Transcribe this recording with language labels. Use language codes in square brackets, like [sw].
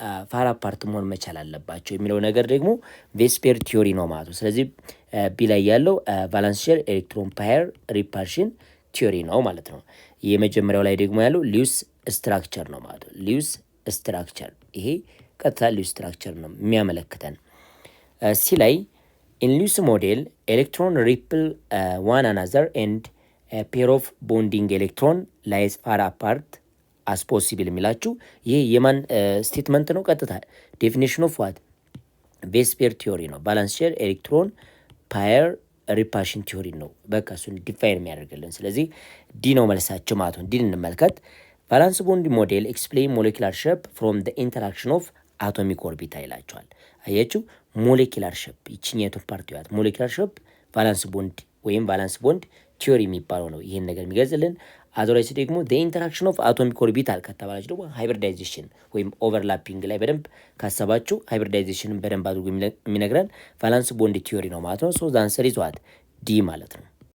[am] ፋር አፓርት መሆን መቻል አለባቸው የሚለው ነገር ደግሞ ቬስ ፔር ቲዮሪ ነው ማለት ነው። ስለዚህ ቢ ላይ ያለው ቫላንስ ሼል ኤሌክትሮን ፓየር ሪፓልሽን ቲዮሪ ነው ማለት ነው። የመጀመሪያው ላይ ደግሞ ያለው ሉዊስ ስትራክቸር ነው ማለት ነው። ሉዊስ ስትራክቸር ይሄ ቀጥታ ሉዊስ ስትራክቸር ነው የሚያመለክተን። ሲ ላይ [en] In Lewis model, electron repel one another and a pair of bonding electron lies far apart as possible [am] የሚላችሁ ይህ የማን ስቴትመንት ነው? ቀጥታ ዴፊኒሽን ኦፍ ዋት ቤስ ፔር ቲዮሪ ነው። ባላንስ ሼር ኤሌክትሮን ፓየር ሪፓሽን ቲዮሪ ነው። በቃ እሱን ዲፋይን የሚያደርግልን። ስለዚህ ዲ ነው መልሳቸው ማለት ነው። ዲን እንመልከት። [en] ቫላንስ ቦንድ ሞዴል ኤክስፕሌን ሞሌኪላር ሼፕ ፍሮም ዘ ኢንተራክሽን ኦፍ አቶሚክ ኦርቢታ [am] ይላቸዋል። አያችሁ ሞሌኪላር ሼፕ ይችኛቱን ፓርት ያት ሞሌኪላር ሼፕ ቫላንስ ቦንድ ወይም ቫላንስ ቦንድ ቲዮሪ የሚባለው ነው ይሄን ነገር የሚገልጽልን። አዘራይስ ደግሞ ዘ ኢንተራክሽን ኦፍ አቶሚክ ኦርቢታል ከተባላችሁ ደግሞ ሃይብሪዳይዜሽን ወይም ኦቨርላፒንግ ላይ በደንብ ካሰባችሁ ሃይብሪዳይዜሽንን በደንብ አድርጎ የሚነግረን ቫላንስ ቦንድ ቲዮሪ ነው ማለት ነው። [en] ሶ ዘ አንሰር ኢዝ ዋት ዲ [am] ማለት ነው።